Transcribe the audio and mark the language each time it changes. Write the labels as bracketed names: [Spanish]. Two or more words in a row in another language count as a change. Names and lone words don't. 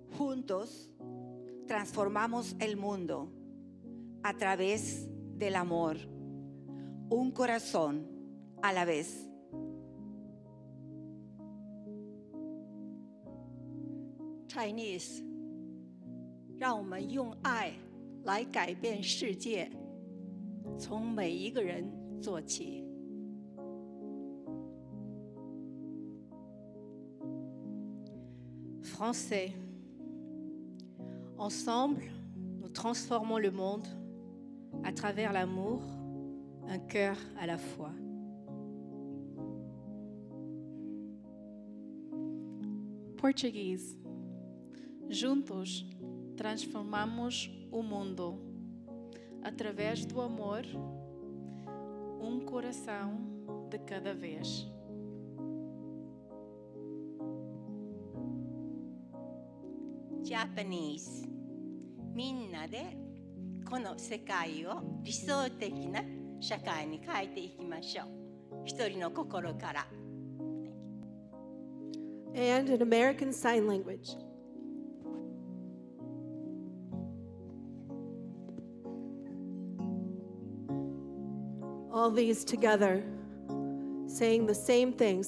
[Spanish] Juntos transformamos el mundo a través del amor, un corazón a la vez. [Chinese] Chinese，让我们用爱来改变世界，从每一个人做起。 [French] Français. Ensemble, nous transformons le monde à travers l'amour, un cœur à la fois. [Portuguese] Português. Juntos, transformamos o mundo através do amor, coração de cada vez. [Japanese] Japanese みんなでこの世界を理想的な社会に変えていきましょう。一人の心から。 [English] And an American Sign Language. All these together, saying the same thing.